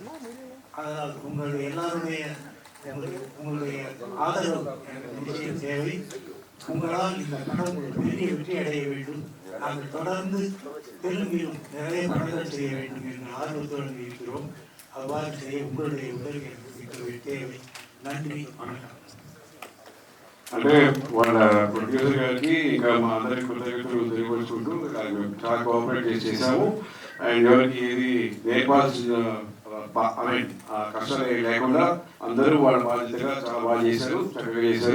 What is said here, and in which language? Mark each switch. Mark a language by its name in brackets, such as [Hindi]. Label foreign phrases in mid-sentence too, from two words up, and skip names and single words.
[Tamil] அதனால் உங்களுடைய எல்லாருடைய ஆதரவு எனக்கு நிச்சயம் தேவை. உங்களால் இந்த படம் ஒரு பெரிய வெற்றி அடைய வேண்டும். நாங்கள் தொடர்ந்து தெலுங்கிலும் நிறைய படங்கள் செய்ய வேண்டும் என்ற ஆர்வத்தோடு இருக்கிறோம். அவ்வாறு செய்ய உங்களுடைய உதவி எனக்கு தேவை. நன்றி, வணக்கம். [Telugu] అంటే వాళ్ళ ప్రొడ్యూసర్ గారికి ఇంకా మా అందరికి కృతజ్ఞతలు తెలియపరుచుకుంటూ చాలా కోఆపరేట్ చేసాము. అండ్ ఎవరికి ఏది నేర్పాల్సిన కష్టాలు లేకుండా అందరూ వాళ్ళ బాధ్యతగా చాలా బాగా చేశారు, చక్కగా చేశారు.